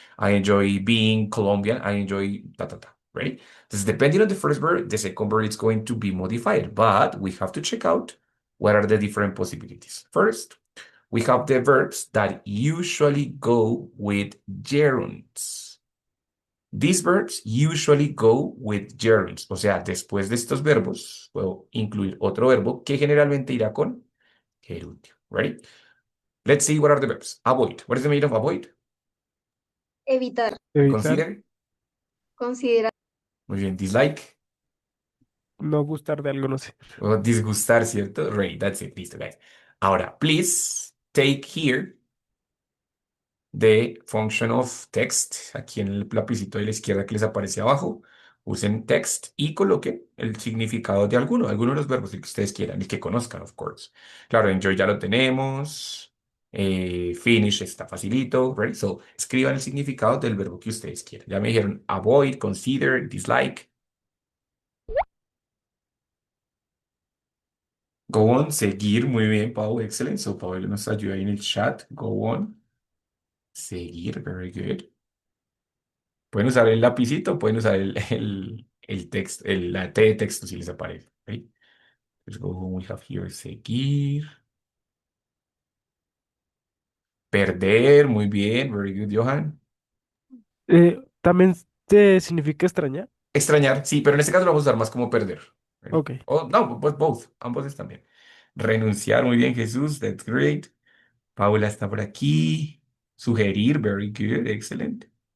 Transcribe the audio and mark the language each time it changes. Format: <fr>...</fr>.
<en>I enjoy being Colombian. I enjoy ta ta ta. Right? This depending on the first verb, the second verb is going to be modified, but we have to check out what are the different possibilities. First, we have the verbs that usually go with gerunds. These verbs usually go with gerunds,</en> <es>o sea, después de estos verbos puedo incluir otro verbo que generalmente irá con gerundio.</es> <en>Ready? Let's see what are the verbs. Avoid. What is the meaning of avoid?</en> <es>Evitar. Evitar.</es> <en>Consider.</en> <es>Considerar. Muy bien. Dislike. No gustar de algo, no sé. O disgustar, ¿cierto?</es> <en>Ready. That's it.</en> <es>Listo, guys. Ahora,</es> <en>please take here the function of text,</en> <es>aquí en el lapicito de la izquierda que les aparece abajo, usen text y coloquen el significado de alguno de los verbos, el que ustedes quieran, el que conozcan, of course. Claro, enjoy ya lo tenemos, finish está facilito, right? So, escriban el significado del verbo que ustedes quieran. Ya me dijeron avoid, consider, dislike.</es> <en>Go on,</en> <es>seguir, muy bien, Pau, excelente. So, Pablo nos ayuda ahí en el chat. Go on. Seguir,</es> <en>very good.</en> <es>Pueden usar el lapicito, pueden usar el texto, la T de texto si les aparece. ¿Ok?</es> <en>Let's go home, we have here seguir.</en> <es>Perder, muy bien,</es> <en>very good,</en> <es>Johan. También te significa extrañar. Extrañar, sí, pero en este caso lo vamos a usar más como perder. ¿Ok? Ok. O no, pues both, ambos están bien. Renunciar, muy bien, Jesús,</es> <en>that's great.</en> <es>Paula está por aquí. Sugerir,</es> <en>very good, excellent.</en>